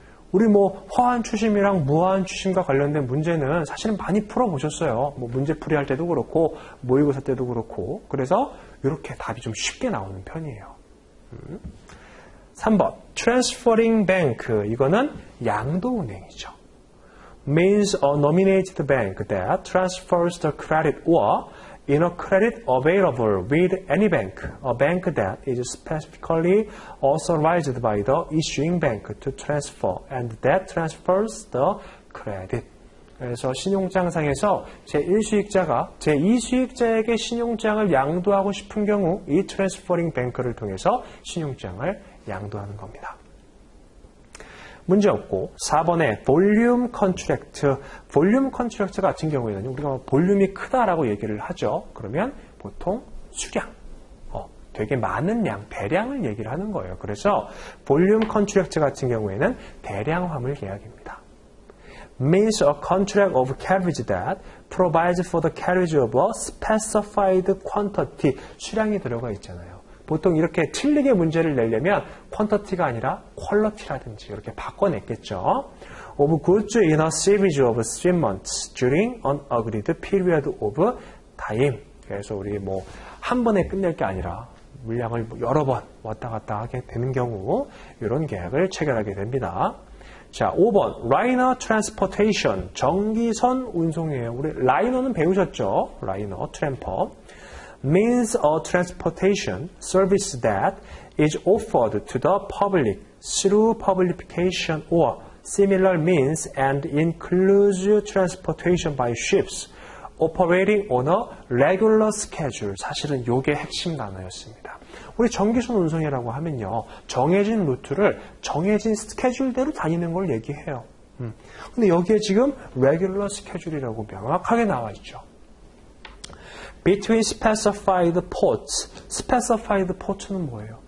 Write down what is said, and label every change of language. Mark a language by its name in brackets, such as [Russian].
[Korean] 우리 뭐 화환 추심이랑 무화환 추심과 관련된 문제는 사실은 많이 풀어보셨어요. 뭐 문제풀이 할 때도 그렇고 모의고사 때도 그렇고 그래서 이렇게 답이 좀 쉽게 나오는 편이에요. 3번 transferring bank 이거는 양도은행이죠. [English] means a nominated bank that transfers the credit or in a credit available with any bank, a bank that is specifically authorized by the issuing bank to transfer and that transfers the credit. [Korean] 그래서 신용장상에서 제1수익자가 제2수익자에게 신용장을 양도하고 싶은 경우 이 트랜스퍼링 뱅크를 통해서 신용장을 양도하는 겁니다. 문제 없고 4번에 볼륨 컨트랙트 볼륨 컨트랙트 같은 경우에는 우리가 볼륨이 크다라고 얘기를 하죠. 그러면 보통 수량 되게 많은 양, 대량을 얘기를 하는 거예요. 그래서 볼륨 컨트랙트 같은 경우에는 대량 화물 계약입니다. [English] means a contract of carriage that provides for the carriage of a specified quantity [Korean] 수량이 들어가 있잖아요. 보통 이렇게 틀리게 문제를 내려면 quantity가 아니라 quality라든지 이렇게 바꿔냈겠죠. [English] of goods in a series of 3 months during an agreed period of time. [Korean] 그래서 우리 뭐 한 번에 끝낼 게 아니라 물량을 여러 번 왔다 갔다 하게 되는 경우 이런 계약을 체결하게 됩니다. 자, 5번 라이너 트랜스포테이션 정기선 운송이에요. 우리 라이너는 배우셨죠? [English] 라이너 트램퍼 means a transportation service that is offered to the public through publication or similar means and includes transportation by ships operating on a regular schedule. [Korean] 사실은 이게 핵심 단어였습니다. 우리 정기선 운송이라고 하면요. 정해진 루트를 정해진 스케줄대로 다니는 걸 얘기해요. 근데 여기에 지금 [English] regular schedule [Korean] 이라고 명확하게 나와 있죠. [English] Between specified ports. Specified port는 [Korean] 뭐예요?